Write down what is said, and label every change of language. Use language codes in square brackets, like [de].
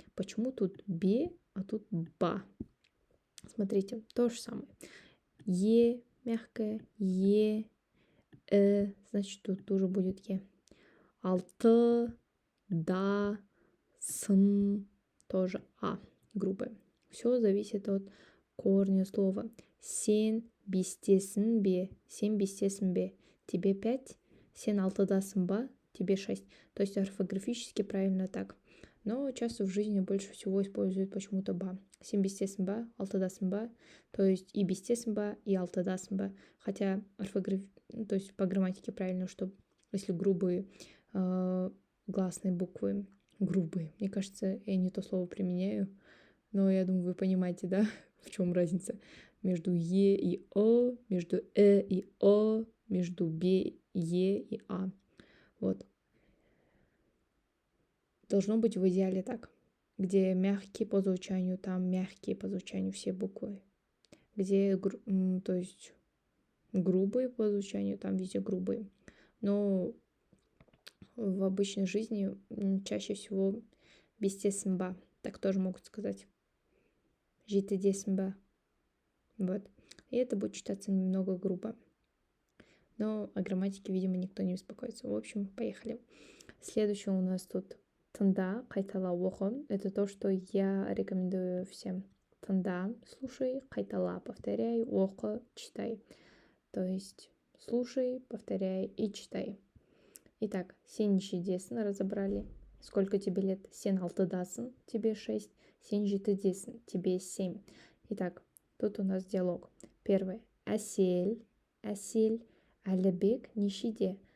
[ru] Почему тут бе, а тут ба? Смотрите, то же самое. Е мягкое, е, значит, тут тоже будет е. Алты, да, сын, тоже а, грубое. Все зависит от корня слова. [kk] Сен бестесің бе, сен бестесің бе. [ru] Тебе 5, [kk] сен алтыдасың ба, [ru] тебе 6. То есть орфографически правильно так. Но часто в жизни больше всего используют почему-то ба. [kk] Сен бестесің ба, алтыдасың ба. [ru] То есть [kk] и бестесің ба, и алтыдасың ба. [ru] Хотя то есть по грамматике правильно, что если грубые гласные буквы, грубые. Мне кажется, я не то слово применяю, но я думаю, вы понимаете, да, в чем разница между е и о, между и о, между б, е и а. Вот. Должно быть в идеале так, где мягкие по звучанию, там мягкие по звучанию все буквы. где, то есть грубые по звучанию, там везде грубые. Но в обычной жизни чаще всего бестесімба, так тоже могут сказать. Жетідесімба. Вот. И это будет читаться немного грубо. Но о грамматике, видимо, никто не беспокоится. В общем, поехали. Следующее у нас тут [kk] тында, қайтала оқы. [ru] Это то, что я рекомендую всем. [kk] Тында, [ru] слушай, [kk] қайтала, [ru] повторяй, [kk] оқы, [ru] читай. То есть слушай, повторяй и читай. Итак, [kk] сен нешедесін [ru] разобрали. Сколько тебе лет? [kk] Сен алтыдасың, [ru] тебе 6. [kk] Сен жетідесің, [ru] тебе 7. Итак, тут у нас диалог. Первый. Әсел, [kk] Әлібек нешеде.